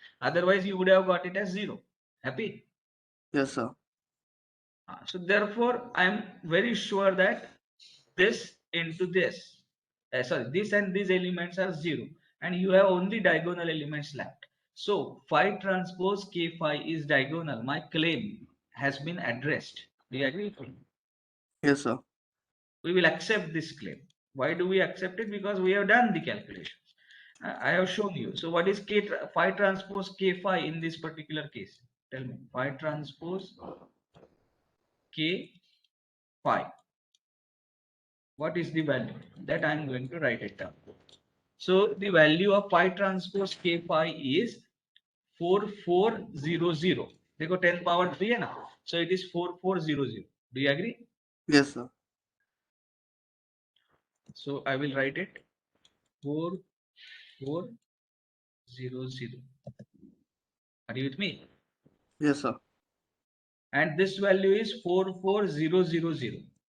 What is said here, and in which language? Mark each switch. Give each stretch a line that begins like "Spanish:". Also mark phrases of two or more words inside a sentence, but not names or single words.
English: Otherwise, you would have got it as 0. Happy? Yes, sir. So therefore, I am very sure that this into this, this and these elements are 0. And you have only diagonal elements left. So phi transpose k phi is diagonal. My claim has been addressed. Do you agree with me? Yes, sir. We will accept this claim. Why do we accept it? Because we have done the calculations. I have shown you. So what is phi transpose k phi in this particular case? Tell me. Phi transpose k phi. What is the value? That I am going to write it down. So the value of phi transpose k phi is 4400.
Hindi: देखो 10 power 3 है ना?
English: So it is 4400. Do you agree? Yes, sir. So I will write it 4400. Are you with me? Yes, sir. And this value is 44000.